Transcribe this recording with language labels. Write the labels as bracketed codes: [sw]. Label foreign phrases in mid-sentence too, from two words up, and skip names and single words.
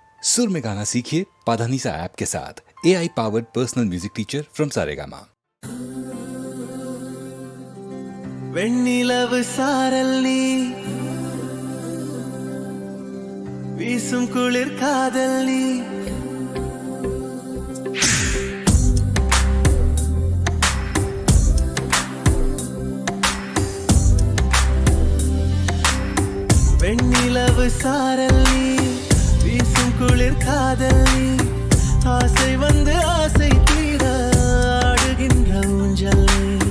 [hi] सुर में गाना सीखिए पाधानीसा ऐप के साथ। [en] AI powered personal music teacher from Saregama. [ta] வெண்ணிலவு சாரல் நீ வீசும் குளிர் காதல் நீ வெண்ணிலவு சாரல் நீ வீசும் குளிர் காதல் நீ ஆசை வந்து ஆசை தீர ஆடுகின்ற ஊஞ்சல் நீ